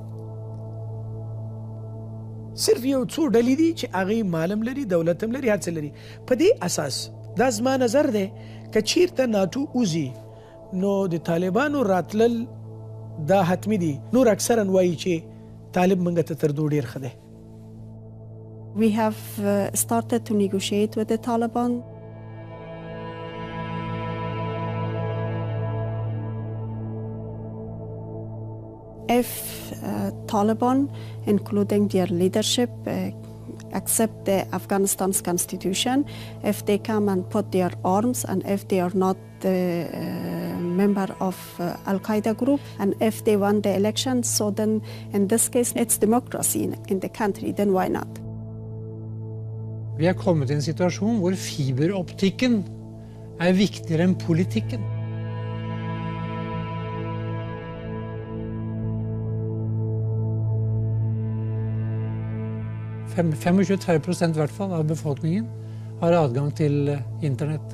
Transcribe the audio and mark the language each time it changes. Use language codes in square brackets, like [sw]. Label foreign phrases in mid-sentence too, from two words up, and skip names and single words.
[ps] صرف یو څو ډلې دي چې هغې مال هم لري دولت هم لري هر څه لري په دې اساس دا زما نظر دی که چیرته ناټو وځي نو د طالبانو راتلل دا حتمي دي نور اکثرا وایي چې طالب منګه ته تر دو ډیر ښه دی. [en] We have started to negotiate with the Taliban. If Taliban, including their leadership, accept the Afghanistan's constitution, if they come and put their arms and if they are not the member of Al-Qaeda group and if they won the election, so then in this case it's democracy in the country, then why not? [no] Vi er kommet i en situasjon hvor fiberoptikken er viktigere enn politikken. – 25% i hvert fall av befolkningen har adgang til internett.